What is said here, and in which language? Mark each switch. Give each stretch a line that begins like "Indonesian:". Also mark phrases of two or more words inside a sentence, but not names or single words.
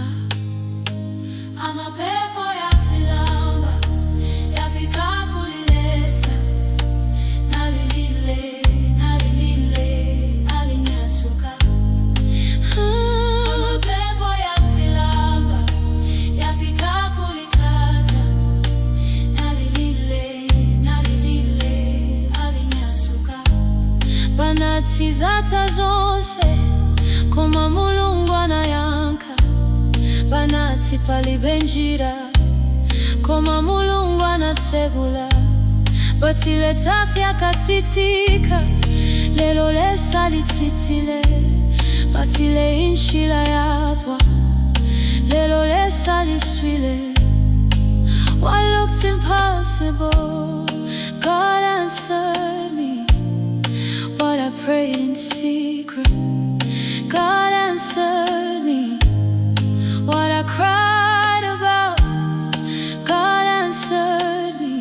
Bemba: Amapepo Aya Filamba yafika kulilesa nalilile alinyasuka. Amapepo Aya Filamba yafika kulitata nalilile alinyasuka.
Nyanja: Banati zata zonse koma Mulungu anayanka. Banati palibenjira koma Mulungu anatsegula.
Bemba: Batile tafya katsitika lelo lesa lititile. Batile inshila yapwa lelo lesa liswile.
English: What looked impossible, God answered me. What I prayed in secret, God answered me. What I cried about, God answered me.